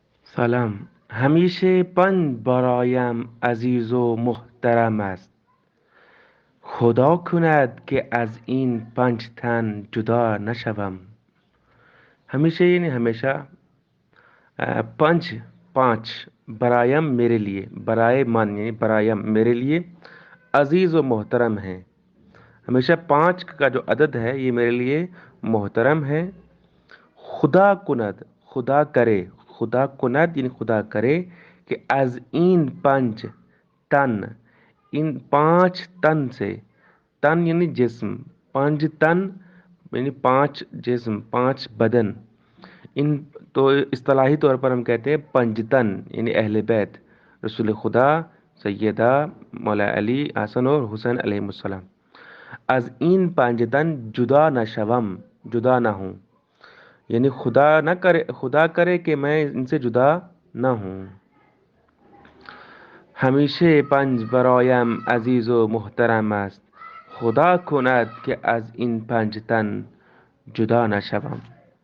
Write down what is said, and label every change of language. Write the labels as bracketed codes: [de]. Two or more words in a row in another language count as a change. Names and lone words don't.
[ur] سلام. [fa] همیشه پنج برایم عزیز و محترم است. خدا کند که از این پنج تن جدا نشوم. [ur] ہمیشہ یعنی ہمیشہ. پنج پانچ. برایم میرے لیے. [fa] برائے من [ur] یعنی برایم میرے لیے. عزیز و محترم ہے. ہمیشہ پانچ کا جو عدد ہے یہ میرے لیے محترم ہے. [fa] خدا کند [ur] خدا کرے. [fa] خدا کند [ur] یعنی خدا کرے کہ [fa] از این پنج تن [ur] ان پانچ تن سے. تن یعنی جسم. پنج تن یعنی پانچ جسم پانچ بدن. ان تو اصطلاحی طور پر ہم کہتے ہیں پنج تن یعنی اہل بیت رسول خدا سیدہ مولا علی حسن اور حسین علیہ السلام. [fa] از این پنج تن جدا نہ شوم [ur] جدا نہ ہوں یعنی خدا کرے کہ میں ان سے جدا نہ ہوں. [fa] همیشه پنج برایم عزیز و محترم است. خدا کند که از این پنج تن جدا نشوم.